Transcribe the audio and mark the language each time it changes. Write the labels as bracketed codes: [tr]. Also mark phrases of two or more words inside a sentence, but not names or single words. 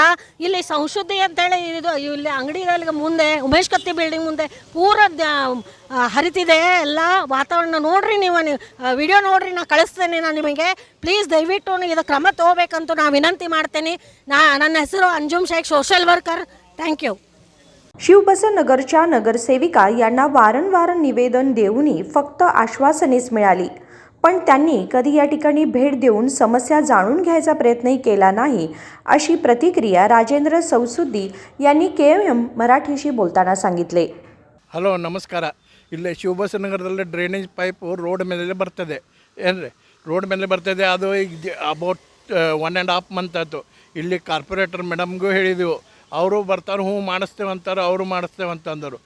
[kn] ಇಲ್ಲಿ ಸಂಶುದ್ಧಿ ಅಂತೇಳಿ ಇದು ಇಲ್ಲಿ ಅಂಗಡಿಗಳಿಗೆ ಮುಂದೆ ಉಮೇಶ್ ಕತ್ತಿ ಬಿಲ್ಡಿಂಗ್ ಮುಂದೆ ಪೂರ ಹರಿತಿದೆ ಎಲ್ಲ ವಾತಾವರಣ ನೋಡ್ರಿ, ನೀವು ವಿಡಿಯೋ ನೋಡ್ರಿ, ನಾನು ಕಳಿಸ್ತೇನೆ ನಾನು ನಿಮಗೆ। ಪ್ಲೀಸ್ ದಯವಿಟ್ಟು ಇದು ಕ್ರಮ ತಗೋಬೇಕಂತ ನಾನು ವಿನಂತಿ ಮಾಡ್ತೇನೆ। ನನ್ನ ಹೆಸರು [en] अंजुम शेख, social worker. thank you. [mr] शिवबसवनगरच्या नगरसेविका यांना वारंवार निवेदन देऊनही फक्त आश्वासनेच मिळाली, पण त्यांनी कधी या ठिकाणी भेट देऊन समस्या जाणून घ्यायचा प्रयत्नही केला नाही, अशी प्रतिक्रिया राजेंद्र सौसुद्दी यांनी KM मराठीशी बोलताना सांगितले। [kn] ಹಲೋ ನಮಸ್ಕಾರ। ಇಲ್ಲಿ ಶಿವಬಸವನಗರದಲ್ಲಿ ಡ್ರೈನೇಜ್ ಪೈಪು ರೋಡ್ ಮೇಲೆ ಬರ್ತದೆ, ಏನ್ರಿ ರೋಡ್ ಮೇಲೆ ಬರ್ತದೆ। ಅದು ಈಗ [en] about 1.5 month [kn] ಆಯಿತು। ಇಲ್ಲಿ ಕಾರ್ಪೊರೇಟರ್ ಮೇಡಮ್ಗೂ ಹೇಳಿದೆವು, ಅವರು ಬರ್ತಾರೆ, ಹ್ಞೂ ಮಾಡಿಸ್ತೇವೆ ಅಂತಾರೆ, ಅವರು ಮಾಡಿಸ್ತೇವೆ ಅಂತಂದರು।